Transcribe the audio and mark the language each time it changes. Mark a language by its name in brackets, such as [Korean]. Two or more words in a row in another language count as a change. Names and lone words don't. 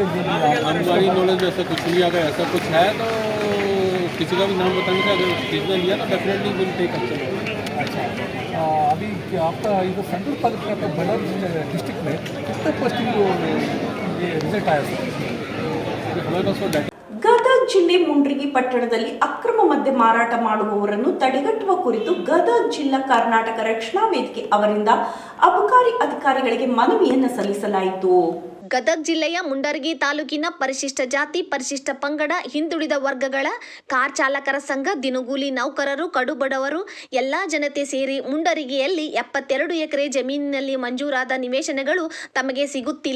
[Hindi] हमारी नॉलेज में ऐसा कुछ नहीं। अगर ऐसा कुछ है तो किसी का भी नाम बताने से, अगर किसी ने लिया तो [English] definitely will take action. [Hindi] अच्छा, अभी आपका इधर सेंट्रल तालुका का बड़ारी डिस्ट्रिक्ट में कितने पोस्टिंग ये रिजल्ट आया सर? हमारे पास वो डाटा [Kannada] ಗದಗ ಜಿಲ್ಲೆ ಮುಂಡ್ರಿಗಿ ಪಟ್ಟಣದಲ್ಲಿ ಅಕ್ರಮ ಮದ್ಯ ಮಾರಾಟ ಮಾಡುವವರನ್ನು ತಡೆಗಟ್ಟುವ ಕುರಿತು ಗದಗ ಜಿಲ್ಲಾ ಕರ್ನಾಟಕ ರಕ್ಷಣಾ ವೇದಿಕೆ ಅವರಿಂದ ಅಬಕಾರಿ ಅಧಿಕಾರಿಗಳಿಗೆ ಮನವಿಯನ್ನು ಸಲ್ಲಿಸಲಾಯಿತು. ಗದಗ ಜಿಲ್ಲೆಯ ಮುಂಡರಗಿ ತಾಲೂಕಿನ ಪರಿಶಿಷ್ಟ ಜಾತಿ, ಪರಿಶಿಷ್ಟ ಪಂಗಡ, ಹಿಂದುಳಿದ ವರ್ಗಗಳ ಕಾರ್ ಚಾಲಕರ ಸಂಘ, ದಿನಗೂಲಿ ನೌಕರರು, ಕಡುಬಡವರು ಎಲ್ಲಾ ಜನತೆ ಸೇರಿ ಮುಂಡರಗಿಯಲ್ಲಿ 72 ಎಕರೆ ಜಮೀನಿನಲ್ಲಿ ಮಂಜೂರಾದ ನಿವೇಶನಗಳು ತಮಗೆ ಸಿಗುತ್ತಿಲ್ಲ.